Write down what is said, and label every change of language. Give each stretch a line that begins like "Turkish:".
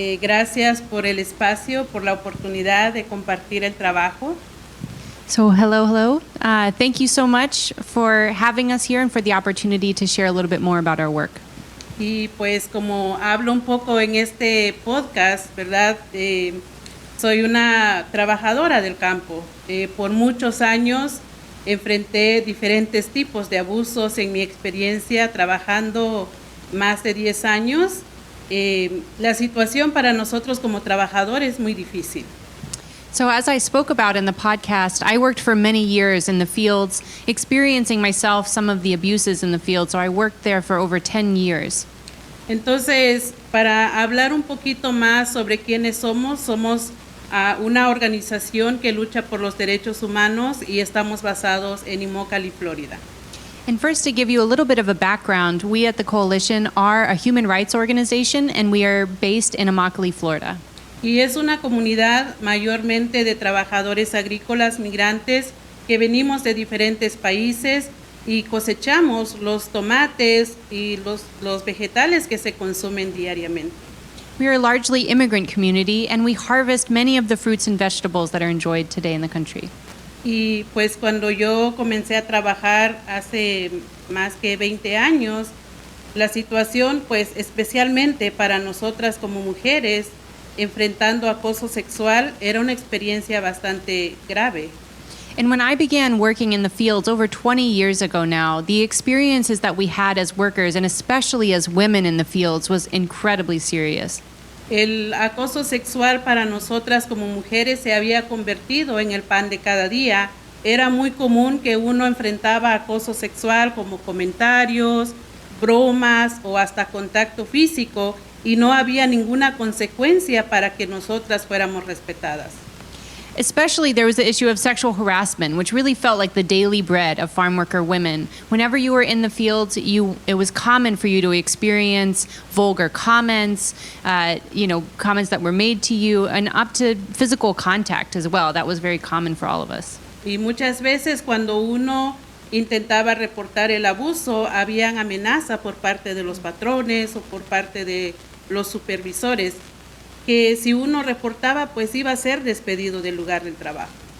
Spanish: Gracias por el espacio, por la oportunidad de compartir el trabajo.
English: So hello. Thank you so much for having us here and for the opportunity to share a little bit more about our work.
Spanish: Y pues como hablo un poco en este podcast, ¿verdad? Soy una trabajadora del campo. Por muchos años enfrenté diferentes tipos de abusos en mi experiencia trabajando más de 10 años. La situación para nosotros como trabajadores es muy difícil.
English: So as I spoke about in the podcast, I worked for many years in the fields, experiencing myself some of the abuses in the field. So I worked there for over 10 years.
Spanish: Entonces, para hablar un poquito más sobre quiénes somos una organización que lucha por los derechos humanos y estamos basados en Immokalee, Florida.
English: And first, to give you a little bit of a background, we at the Coalition are a human rights organization, and we are based in Immokalee, Florida.
Spanish: Y es una comunidad mayormente de trabajadores agrícolas migrantes que venimos de diferentes países y cosechamos los tomates y los vegetales que se consumen diariamente.
English: We are a largely immigrant community, and we harvest many of the fruits and vegetables that are enjoyed today in the country.
Spanish: Y pues cuando yo comencé a trabajar hace más que 20 años, la situación pues especialmente para nosotras como mujeres enfrentando acoso sexual era una experiencia bastante grave.
English: And when I began working in the fields over 20 years ago now, the experiences that we had as workers, and especially as women in the fields, was incredibly serious.
Spanish: El acoso sexual para nosotras como mujeres se había convertido en el pan de cada día. Era muy común que uno enfrentaba acoso sexual como comentarios, bromas o hasta contacto físico y no había ninguna consecuencia para que nosotras fuéramos respetadas.
English: Especially there was the issue of sexual harassment, which really felt like the daily bread of farm worker women. Whenever you were in the fields, it was common for you to experience vulgar comments, comments that were made to you, and up to physical contact as well. That was very common for all of us.
Spanish: Y muchas veces cuando uno intentaba reportar el abuso, habían amenaza por parte de los patrones o por parte de los supervisores, que si uno reportaba, pues iba a ser despedido del lugar del trabajo.